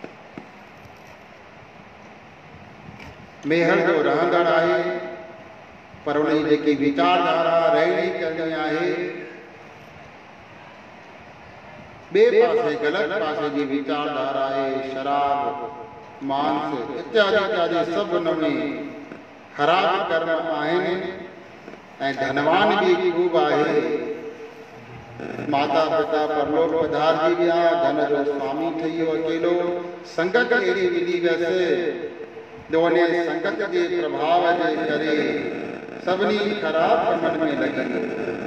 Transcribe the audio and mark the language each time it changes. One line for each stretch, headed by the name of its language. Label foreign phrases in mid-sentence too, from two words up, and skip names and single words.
Sindhi: मेहर जो रहंदड़ आहे। पर उन जी विचारधारा रहणी करणी आहे, ॿिए पासे ग़लति पासे जी विचारधारा आहे। शराब, मांस इत्यादि इत्यादि सभु उन में ख़राब कर्म आहिनि ऐं धनवान बि खूब आहे। माता पिता परलोक पधारजी विया, धन जो स्वामी ठही वियो अकेलो। संगत अहिड़ी मिली वियसि जो उन संगत जे प्रभाव जे करे सभिनी ख़राब कमनि में लॻी वियो।